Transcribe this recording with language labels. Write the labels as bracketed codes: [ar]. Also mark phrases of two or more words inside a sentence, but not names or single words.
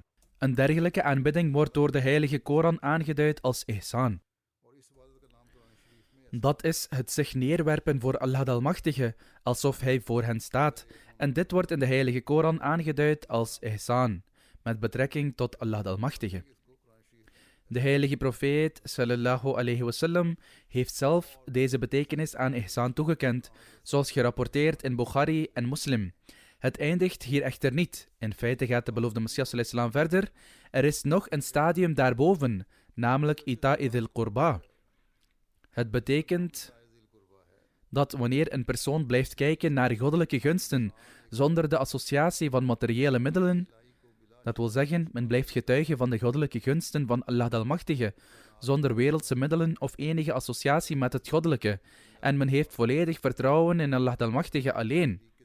[nl] Een dergelijke aanbidding wordt door de heilige Koran aangeduid als ihsan. Dat is het zich neerwerpen voor Allah de Almachtige, alsof hij voor hen staat. En dit wordt in de heilige Koran aangeduid als ihsan, met betrekking tot Allah de Almachtige. De heilige profeet [ar] صلى الله عليه وسلم [nl] heeft zelf deze betekenis aan ihsan toegekend, zoals gerapporteerd in Bukhari en Muslim. Het eindigt hier echter niet. In feite gaat de beloofde Messias [ar] صلى الله عليه وسلم [nl] verder. Er is nog een stadium daarboven, namelijk [ar] إيتاء ذي القربى. [nl] Het betekent dat wanneer een persoon blijft kijken naar goddelijke gunsten zonder de associatie van materiële middelen, dat wil zeggen, men blijft getuige van de goddelijke gunsten van Allah de Almachtige, zonder wereldse middelen of enige associatie met het goddelijke, en men heeft volledig vertrouwen in Allah de Almachtige alleen.